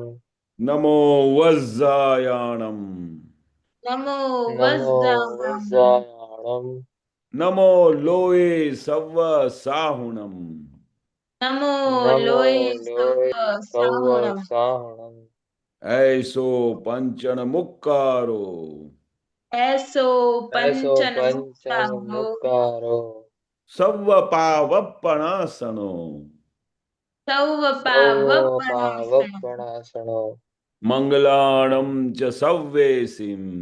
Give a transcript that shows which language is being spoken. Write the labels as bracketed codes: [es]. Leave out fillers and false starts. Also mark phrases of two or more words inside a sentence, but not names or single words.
[pra] નમો વજ્જાયાણમ. નમો નમો વજ્જાયાણમ. વજ્જાયાણમ. નમો લોય સવ સાહુણમ. નમો નમો લોય લોય સવ સાહુણમ. સાહણમ. ऐसो पंचन मुक्कारो. એસો એસો પંચન પંચન મુક્તારો. મુક્કારો. સવ પાવપણાસનો. સૌ સૌ પાવપણાસન. પાવપણાસનો. મંગલાણમ ચ સવ્વેસીમ.